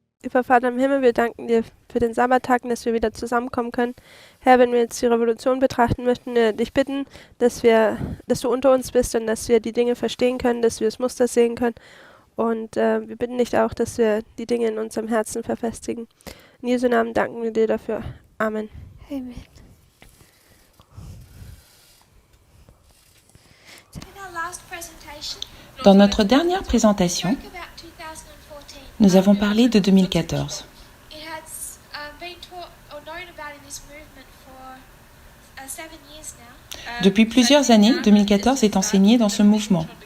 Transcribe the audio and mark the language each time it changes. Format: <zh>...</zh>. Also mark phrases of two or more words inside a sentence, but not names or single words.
<de>Lieber Vater im Himmel, wir danken dir für den Sabbattag, dass wir wieder zusammenkommen können. Herr, wenn wir jetzt die Revolution betrachten, möchten wir dich bitten, dass du unter uns bist und dass wir die Dinge verstehen können, dass wir das Muster sehen können. Und wir bitten dich auch, dass wir die Dinge in unserem Herzen verfestigen. In Jesu Namen danken wir dir dafür. Amen. Amen.</de> <fr>Dans notre dernière présentation, nous avons parlé de 2014. Depuis plusieurs années, 2014 est enseigné dans ce mouvement.</fr>